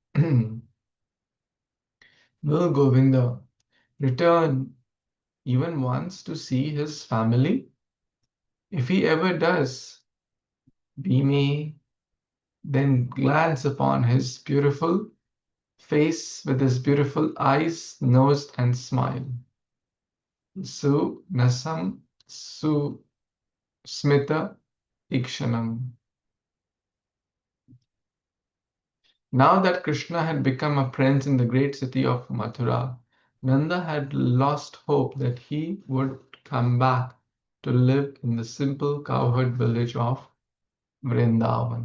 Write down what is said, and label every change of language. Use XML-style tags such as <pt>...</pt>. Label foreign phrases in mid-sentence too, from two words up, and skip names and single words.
<en>Will Govinda return even once to see his family? If he ever does, we may then glance upon his beautiful face with his beautiful eyes, nose, and smile.</en> <sa>सु नासम् सु स्मित ईक्षणम्.</sa> <en>Now that Kṛṣṇa had become a prince in the great city of Mathura, Nanda had lost hope that he would come back to live in the simple cowherd village of Vrindavan.</en>